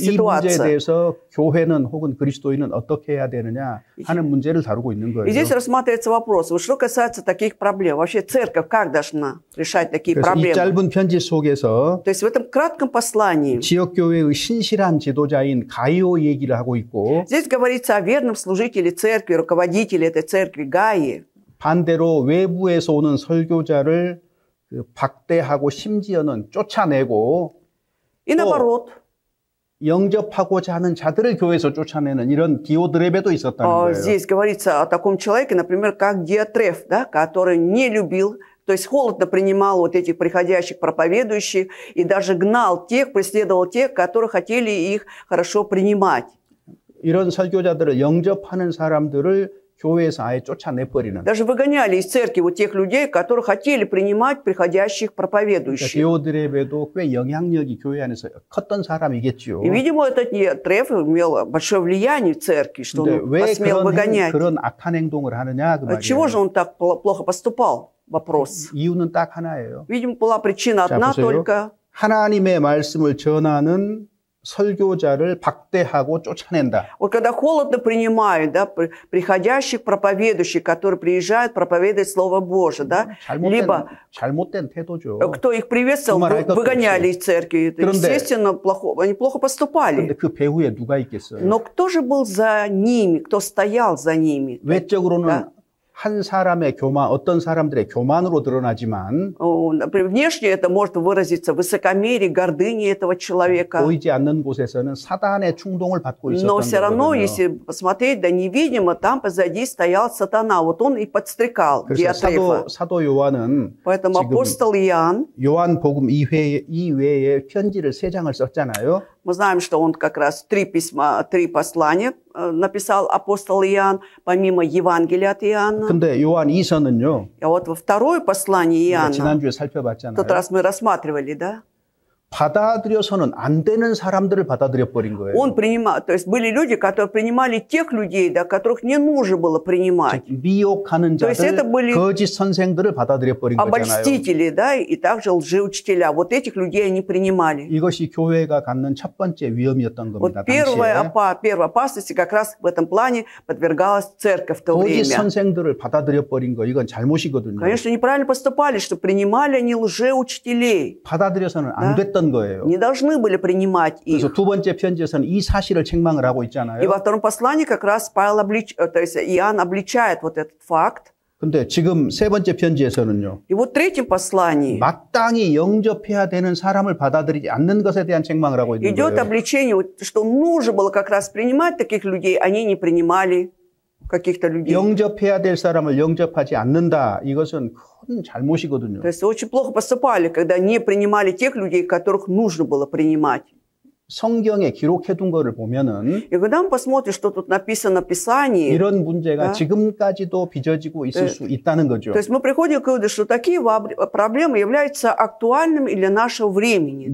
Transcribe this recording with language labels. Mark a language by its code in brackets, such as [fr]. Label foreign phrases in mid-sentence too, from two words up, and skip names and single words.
[ko] 이 문제에 [ru] ситуация. [ko] 대해서 교회는 혹은 그리스도인은 어떻게 해야 되느냐 하는 문제를 다루고 있는 [ru] И здесь [ko] 거예요. [ru] рассматривается вопрос, вот что касается таких проблем, вообще церковь как должна решать такие [ko] 그래서 이 [ru] проблемы? [ko] 짧은 편지 속에서 [ru] То есть в этом кратком послании [ko] 지역교회의 신실한 지도자인 가이오 얘기를 하고 있고 [ru] здесь говорится о верном служителе церкви, руководителе этой церкви Гаи. [ko] 반대로 외부에서 오는 설교자를 박대하고 심지어는 쫓아내고 [ru] И наоборот, [ko] 영접하고자 하는 자들을 교회에서 쫓아내는 이런 디오드레베도 있었다는 거예요. [ru] здесь говорится о таком человеке, например, как Диотреф, да, который не любил, то есть холодно принимал вот этих приходящих проповедующих и даже гнал тех, преследовал тех, которые хотели их хорошо принимать. [ko] 이런 설교자들을 영접하는 사람들을 교회에서 아예 쫓아내버리는. [ru] Даже выгоняли из церкви вот тех людей, которые хотели принимать приходящих проповедующих. [ko] 디오드레베도 꽤 영향력이 교회 안에서 컸던 사람이겠죠. [ru] И, видимо, этот Диотреф имел большое влияние в церкви, что он [ko] 왜 [ru] посмел выгонять. [ko] 그런 악한 행동을 하느냐 그 말이에요. [ru] Отчего же он так плохо поступал? Вопрос. [ko] 이유는 딱 하나예요. [ru] Видимо, была причина [ko] 자, [ru] одна [ko] 보세요. [ru] только. [ko] 하나님의 말씀을 전하는 설교자를 박대하고 쫓아낸다. [ru] Вот когда холодно принимают, да, приходящих проповедующих, которые приезжают проповедовать Слово Божие, да, либо [ko] 잘못된 태도죠. [ru] кто их приветствовал, выгоняли из церкви. Естественно, они плохо поступали. [ko] 그런데 그 배후에 누가 있겠어요? [ru] Но кто же был за ними, кто стоял за ними? [ko] 외적으로는 [ru] да? [ko] 한 사람의 교만, 어떤 사람들의 교만으로 드러나지만 [ru] внешне это может выразиться в высокомерии, гордыне этого человека. [ko] 보이지 않는 곳에서는 사단의 충동을 받고 있었던 [ru] Но все равно, [ko] 거거든요. [ru] если посмотреть, да невидимо, там позади стоял сатана. Вот он и подстрекал Диатрефа. [ko] 사도 요한은 [ru] Поэтому апостол Иоанн, [ko] 요한복음 2회에 편지를 3장을 썼잖아요. [ru] мы знаем, что он как раз 3 послания написал апостол Иоанн, помимо Евангелия от Иоанна. [ko] 근데 요한 2서는요. [ru] А вот во второе послание Иоанна, [ko] 지난주에 [ru] в [ko] 살펴봤잖아요. [ru] тот раз мы рассматривали, да? [ko] 받아들여서는 안 되는 사람들을 받아들여 버린 거예요. [ru] Он принимал, то есть были люди, которые принимали тех людей, да, которых не нужно было принимать. [ko] 미혹하는 [ru] То есть это [ko] 자들, [ru] были [ko] 거짓 선생들을 받아들여 버린 거잖아요. [ru] обольстители, да, и также лжеучителя. Вот этих людей они принимали. [ko] 이것이 교회가 갖는 첫 번째 위험이었던 [ru] Вот [ko] 겁니다. [ru] первая [ko] 당시에. [ru] опасность как раз в этом плане подвергалась церковь в то [ko] 거짓 [ru] время. [ko] 선생들을 받아들여 버린 거 이건 잘못이거든요. [ru] Конечно, неправильно поступали, что принимали они лжеучителей. [ko] 받아들여서는 안 됐던 거예요. [ru] Не должны были принимать их. [ko] 그래서 두 번째 편지에서는 이 사실을 책망을 하고 있잖아요. [ru] И во втором послании как раз то есть Иоанн обличает вот этот факт. [ko] 근데 지금 세 번째 편지에서는요. [ru] И вот в третьем послании [ko] 마땅히 영접해야 되는 사람을 받아들이지 않는 것에 대한 책망을 하고 있는 [ru] идет [ko] 거예요. [ru] обличение, что нужно было как раз принимать таких людей, они не принимали каких-то людей. [ko] 영접해야 될 사람을 영접하지 않는다. 이것은 큰 잘못이거든요. [ru] То есть очень плохо поступали, когда не принимали тех людей, которых нужно было принимать. [ko] 성경에 기록해둔 거를 보면은 [ru] И когда мы посмотрим, что тут написано в Писании, [ko] 이런 문제가 [ru] да? [ko] 지금까지도 빚어지고 있을 수 있다는 거죠. [ru] То есть мы приходим к выводу, что такие проблемы являются актуальными и для нашего времени.